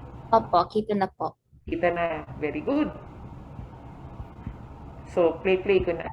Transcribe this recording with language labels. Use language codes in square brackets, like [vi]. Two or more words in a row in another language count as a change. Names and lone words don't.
[tl] Opo, kita na po. Kita na. [en] Very good. [tl] So, play ko na.